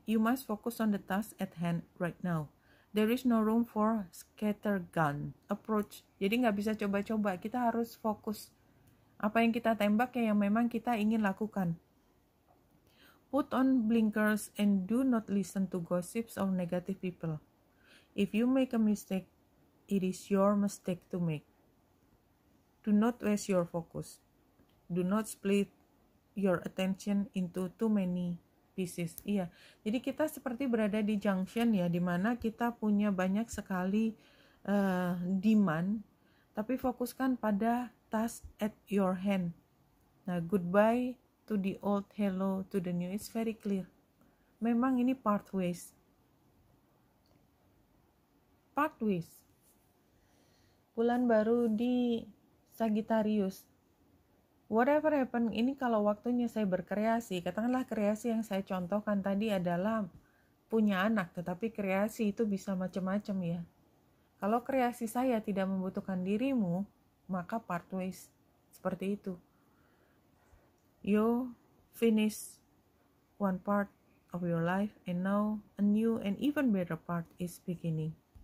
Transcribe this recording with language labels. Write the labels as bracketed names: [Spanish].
[English] You must focus on the task at hand right now. There is no room for scattergun approach. [Indonesian] Jadi nggak bisa coba-coba, kita harus fokus. Apa yang kita tembak yang memang kita ingin lakukan. [English] Put on blinkers and do not listen to gossips or negative people. If you make a mistake, it is your mistake to make. Do not waste your focus. Do not split your attention into too many pieces. [Indonesian] Iya, jadi kita seperti berada di junction ya, dimana kita punya banyak sekali demand, tapi fokuskan pada [English] task at your hand. Nah, goodbye to the old, hello to the new. It's very clear. [Indonesian] Memang ini pathways. Pathways. Bulan baru di Sagittarius. [English] Whatever happen, [Indonesian] ini kalau waktunya saya berkreasi, katakanlah kreasi yang saya contohkan tadi adalah punya anak, tetapi kreasi itu bisa macam-macam ya. Kalau kreasi saya tidak membutuhkan dirimu, maka pathways seperti itu. [English] You finish one part of your life and now a new and even better part is beginning.